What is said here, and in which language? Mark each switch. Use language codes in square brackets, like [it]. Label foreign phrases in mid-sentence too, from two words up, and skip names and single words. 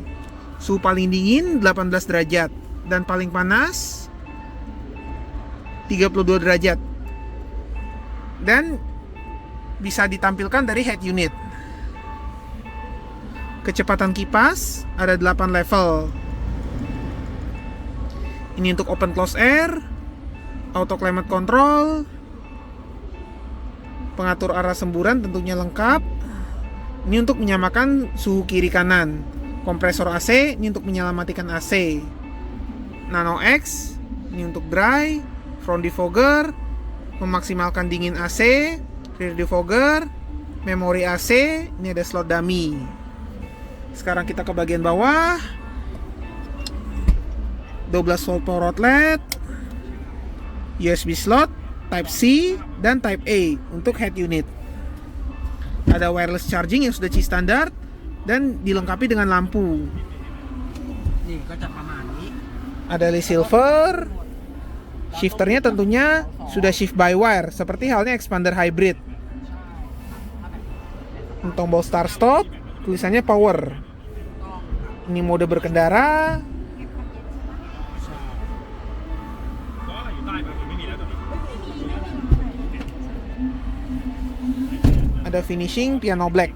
[id] Suhu paling dingin 18 derajat dan paling panas 32 derajat. Dan bisa ditampilkan dari [en] head unit. [id] Kecepatan kipas ada 8 level. Ini untuk [en] open close air, auto climate control, [id] pengatur arah semburan tentunya lengkap. Ini untuk menyamakan suhu kiri kanan. Kompresor AC ini untuk menyelamatkan AC. Nano X ini untuk dry, [en] front defogger [id] memaksimalkan dingin AC, [en] rear defogger, [id] memori AC, ini ada slot dummy. Sekarang kita ke bagian bawah. 12 volt [en] power outlet, USB slot, Type C [id] dan [en] Type A [id] untuk [en] head unit. [id] Ada [en] wireless charging [id] yang sudah standar dan dilengkapi dengan lampu. [th] นี่ก็จะประมาณนี้ [id] Ada list silver. Shifternya tentunya sudah [en] shift by wire, [id] seperti halnya expander hybrid. Tombol [en] start stop, [id] tulisannya power. Ini mode berkendara. Ada [en] finishing piano black.